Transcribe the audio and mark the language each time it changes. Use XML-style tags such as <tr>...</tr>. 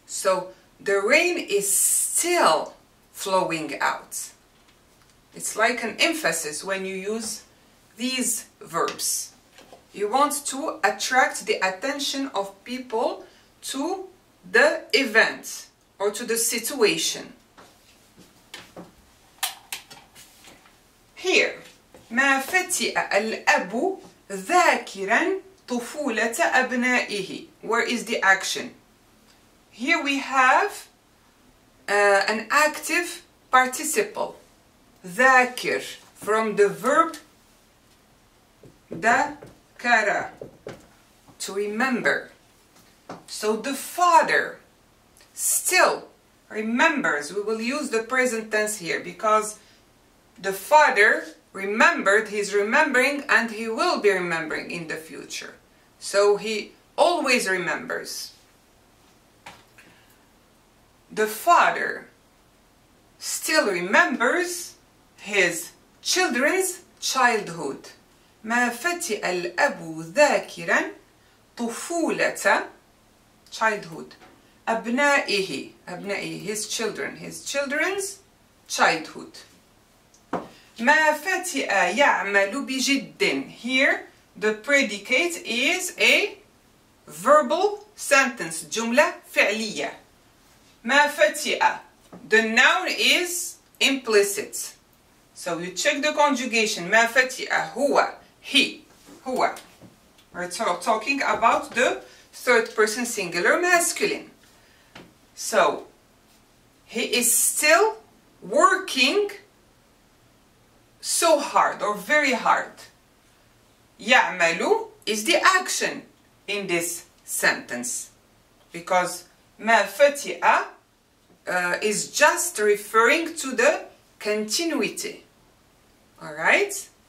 <en>So the rain is still flowing out. It's like an emphasis when you use these verbs. You want to attract the attention of people to the event or to the situation.</en> <ar>Here, ما فتئ الأب ذاكرا طفولة أبنائه.</ar> <en>Where is the action? Here we have an active participle, ذاكر, from the verb ذكر, to remember. So the father still remembers. We will use the present tense here because the father remembered, he's remembering, and he will be remembering in the future. So he always remembers. The father still remembers his children's childhood.</en> <ar>ما فتئ الأب ذاكرا طفولة, childhood, أبنائه,</ar> <en>his children's childhood.</en> <ar>ما فتئ يعمل بجد.</ar> <en>Here the predicate is a verbal sentence, جملة فعلية. ما فتئ, the noun is implicit. So you check the conjugation.</en> <ar>ما فتئ هو, he, هو.</ar> <en>We're talking about the third person singular masculine. So he is still working so hard or very hard. يعمل is the action in this sentence because ما فتئ is just referring to the continuity. Alright?</en>